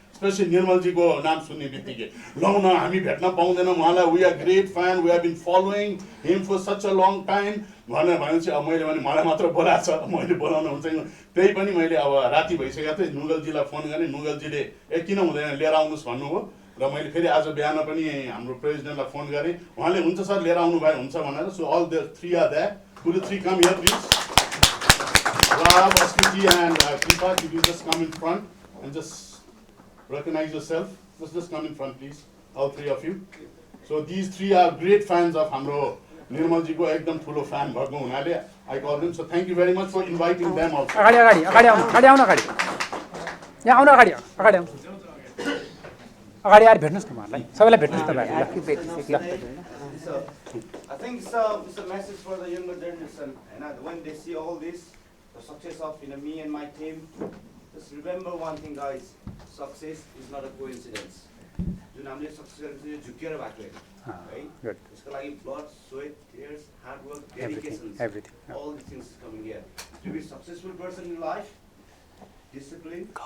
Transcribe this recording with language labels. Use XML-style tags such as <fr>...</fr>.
<ne>Specially निर्मलजीको नाम सुन्ने बित्तिकै लौ न हामी भेट्न पाउँदैनौँ उहाँलाई,</ne> <en>we are great fan, we have been following him for such a long time</en> <ne>भनेपछि अब मैले भने मलाई मात्र बोलाएको छ, मैले बोलाउन हुन्छ। त्यही पनि मैले अब राति भइसकेको थियो, नुगलजीलाई फोन गरेँ, नुगलजीले किन हुँदैन लिएर आउनुहोस् भन्नुभयो। र मैले फेरि आज बिहान पनि हाम्रो प्रेसिडेन्टलाई फोन गरेँ, उहाँले हुन्छ सर लिएर आउनु भए हुन्छ भनेर।</ne> <en>So all the 3 are there. Could the 3 come here, please? Rab, Askiti, and Kripa, could you just come in front and just recognize yourself? Just come in front, please. All 3 of you. So So these three are great fans of</en> <ne>हाम्रो निर्मलजीको एकदम ठुलो fan भएको हुनाले</ne> <en>I call them. So thank you very much for inviting them also.</en> <ne>अगाडि अगाडि अगाडि आउनु अगाडि आउनु अगाडि यहाँ आउनु अगाडि अगाडि आउनु अगाडि आएर भेट्नुहोस् न उहाँलाई सबैलाई भेट्नुहोस् तपाईँहरूले</ne> <en>So, I think it's a message for the younger generation, and when they see all this, the success of me and my team, just remember one thing, guys: success is not a coincidence.</en> <ne>जुन हामीले success चाहिँ झुकेर भएको है</ne> <en>Good.</en> <ne>त्यसको लागि</ne> <en>blood, sweat, tears, hard work, Everything, dedication, everything. all these things coming here. To be a successful person in life, discipline.</en>